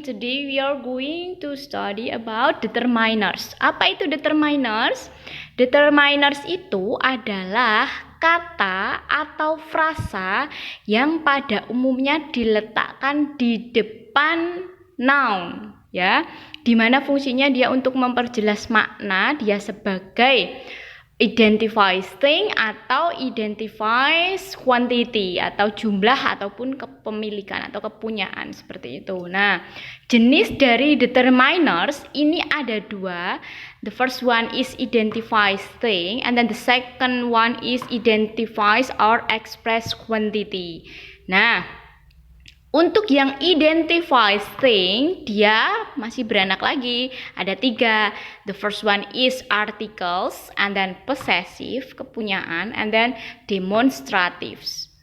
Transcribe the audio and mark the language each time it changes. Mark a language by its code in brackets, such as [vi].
[en] Today we are going to study about determiners. [id] Apa itu determiners? Determiners itu adalah kata atau frasa yang pada umumnya diletakkan di depan noun, ya. Dimana fungsinya dia untuk memperjelas makna, dia sebagai identifies thing atau identifies quantity atau jumlah ataupun kepemilikan atau kepunyaan seperti itu. Nah, jenis dari determiners ini ada dua. [en] The first one is identifies thing and then the second one is identifies or express quantity. [id] Nah, untuk yang identifies thing, dia masih beranak lagi. Ada 3. [en] The first one is articles, and then possessive, [id] kepunyaan, [en] and then demonstratives.